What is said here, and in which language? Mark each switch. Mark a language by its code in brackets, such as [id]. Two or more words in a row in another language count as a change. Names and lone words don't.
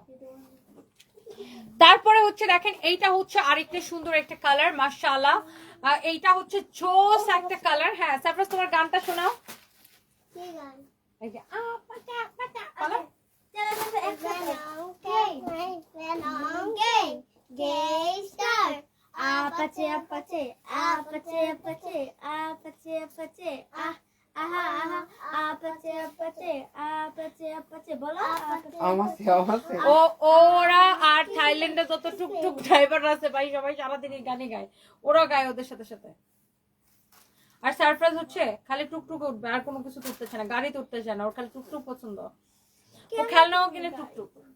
[bn] তারপরে হচ্ছে দেখেন, এইটা হচ্ছে আরেকটা সুন্দর একটা কালার, মাশাআল্লাহ। এইটা হচ্ছে জোস একটা কালার। হ্যাঁ সারফরাজ, তোমার গানটা শোনাও। কি গান? এই যে পাটা পাটা বলো। চলো একসাথে Gay star. Apache, apache, apache, apache, apache, apache, ah, aha, aha, apache, apache, apache, apache, বলো apache. আমার ওরা আর থাইল্যান্ডে যত টুকটুক ড্রাইভার আছে ভাই সবাই সারাদিন এই গানই গায়, ওরা গায় ওদের সাথে সাথে। আর সারপ্রাইজ হচ্ছে খালি টুকটুক উঠবে, আর কোনো কিছু উঠতেছে না, গাড়িতে উঠতেছে না, ওর খালি টুকটুক পছন্দ, ও খেলনাও কিনে টুকটুক।